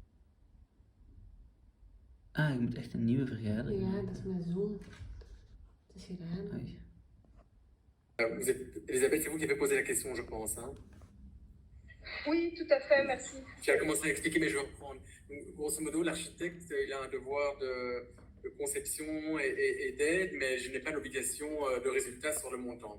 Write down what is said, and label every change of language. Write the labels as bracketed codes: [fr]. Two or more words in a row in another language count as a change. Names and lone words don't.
[nl] Ah, je moet echt een nieuwe vergadering. Ja, dat is mijn zoon. Het [fr] Oui. Elisabeth, c'est vous qui avez posé la question, je pense. Hein. Oui, tout à fait, merci. J'ai commencé à expliquer, mais je vais reprendre. Donc, [la] grosso modo, [fr] l'architecte, il a un devoir de conception et d'aide, mais je n'ai pas l'obligation de résultat sur le montant.